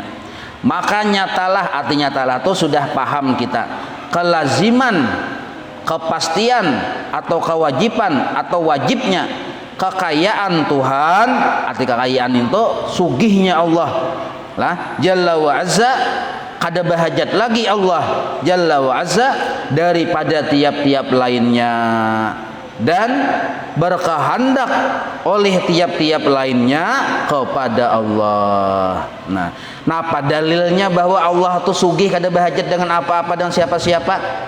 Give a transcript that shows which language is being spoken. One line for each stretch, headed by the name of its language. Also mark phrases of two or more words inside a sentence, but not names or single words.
Banjar: Maka nyatalah, artinya nyatalah itu sudah paham kita. Kelaziman, kepastian atau kewajiban atau wajibnya kekayaan Tuhan, arti kekayaan itu sugihnya Allah lah
Arabic: جل وعز,
Banjar: kada bahajat lagi Allah
Arabic: جل وعز
Banjar: daripada tiap-tiap lainnya, dan berkehendak oleh tiap-tiap lainnya kepada Allah. Nah, apa dalilnya bahwa Allah itu sugih kada bahajat dengan apa-apa dan siapa-siapa?